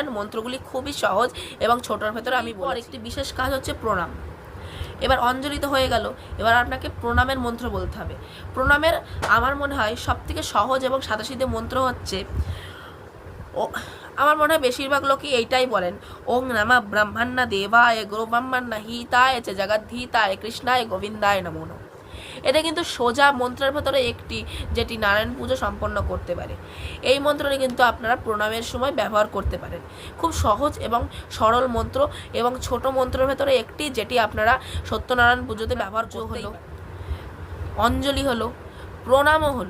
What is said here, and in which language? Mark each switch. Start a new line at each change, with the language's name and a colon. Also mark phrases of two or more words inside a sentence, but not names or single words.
Bangla: মন্ত্রগুলি খুবই সহজ এবং ছোটোর ভেতরে আমি একটি বিশেষ কাজ হচ্ছে প্রণাম। এবার অঞ্জলি তো হয়ে গেল, এবার আপনাকে প্রণামের মন্ত্র বলতে হবে। প্রণামের আমার মনে হয় সবথেকে সহজ এবং সাদাসিধে মন্ত্র হচ্ছে, আমার মনে হয় বেশিরভাগ লোকই এইটাই বলেন,
Sanskrit: ওং নমঃ ব্রহ্মণ্য দেবায় গুরু ব্রহ্মণ্য হিতায় চ জগদ্ধিতায় কৃষ্ণায় গোবিন্দায় নমো নমঃ।
Bangla: এটা কিন্তু সোজা মন্ত্রের ভেতরে একটি, যেটি নারায়ণ পুজো সম্পন্ন করতে পারে। এই মন্ত্রটি কিন্তু আপনারা প্রণামের সময় ব্যবহার করতে পারেন। খুব সহজ এবং সরল মন্ত্র এবং ছোট মন্ত্রের ভেতরে একটি, যেটি আপনারা সত্যনারায়ণ পুজোতে ব্যবহার হলো, অঞ্জলি হলো, প্রণামও হলো।